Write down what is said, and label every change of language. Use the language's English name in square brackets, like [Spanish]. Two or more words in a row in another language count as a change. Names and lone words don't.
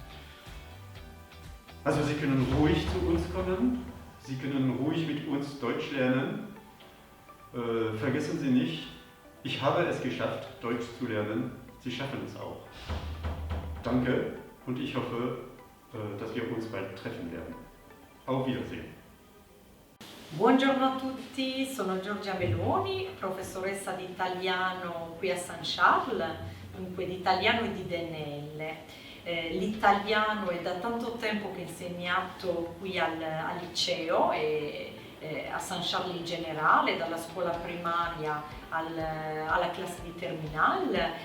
[German] Also Sie können ruhig zu uns kommen, Sie können ruhig mit uns Deutsch lernen. Vergessen Sie nicht, ich habe es geschafft, Deutsch zu lernen. Sie schaffen es auch. Danke, und ich hoffe, dass wir uns bald treffen werden. Auf Wiedersehen. [Italian] Buongiorno a tutti, sono Giorgia Meloni, professoressa di italiano qui a San Charles, dunque di italiano e di DNL. L'italiano è da tanto tempo che ho insegnato qui al liceo e a San Charles in generale, dalla scuola primaria alla classe di terminale.